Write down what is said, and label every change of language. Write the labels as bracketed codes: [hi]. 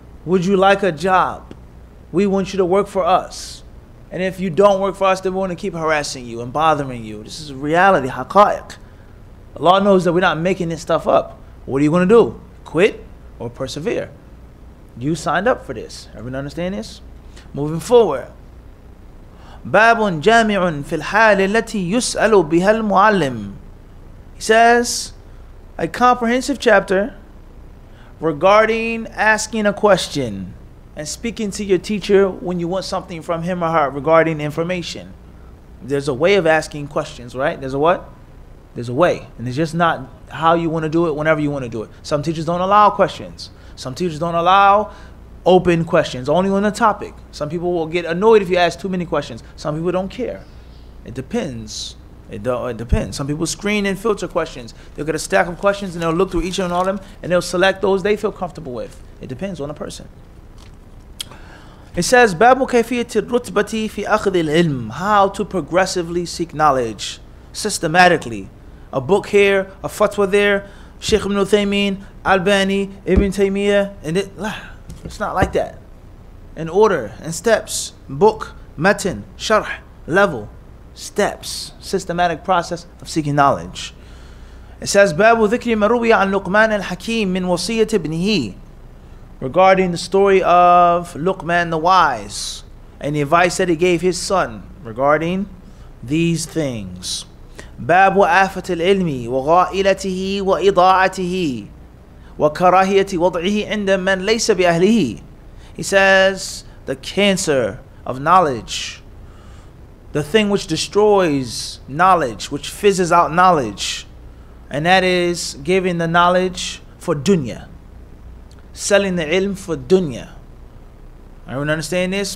[en] Would you like a job? We want you to work for us. And if you don't work for us, then we're going to keep harassing you and bothering you. This is reality, haqa'iq. Allah knows that we're not making this stuff up. What are you going to do? Quit or persevere? You signed up for this. Everyone understand this? Moving forward. [ar] باب جامع في الحال التي يسأل بها المعلم. [en] He says, a comprehensive chapter regarding asking a question and speaking to your teacher when you want something from him or her regarding information. There's a way of asking questions, right? There's a what? There's a way. And it's just not how you want to do it whenever you want to do it. Some teachers don't allow questions. Some teachers don't allow open questions, only on a topic. Some people will get annoyed if you ask too many questions. Some people don't care. It depends. It depends. Some people screen and filter questions. They'll get a stack of questions and they'll look through each and all of them and they'll select those they feel comfortable with. It depends on the person. It says, [ar] باب كيفية الرتبة في أخذ العلم. [en] How to progressively seek knowledge systematically. A book here, a fatwa there, Sheikh Ibn Uthaymeen, Albani, Ibn Taymiyyah, and it's not like that. In order and steps, book, matan, sharh, level, steps, systematic process of seeking knowledge. It says, [ar] باب ذكر ما روي عن لقمان الحكيم من وصية ابنه. [en] Regarding the story of Luqman the wise and the advice that he gave his son regarding these things. [ar] باب آفة العلم وغائلته وإضاعته وكراهية وضعه عند من ليس بأهله. [en] He says, the cancer of knowledge, the thing which destroys knowledge, which fizzes out knowledge, and that is giving the knowledge for dunya. Selling the ilm for dunya. Everyone understand this?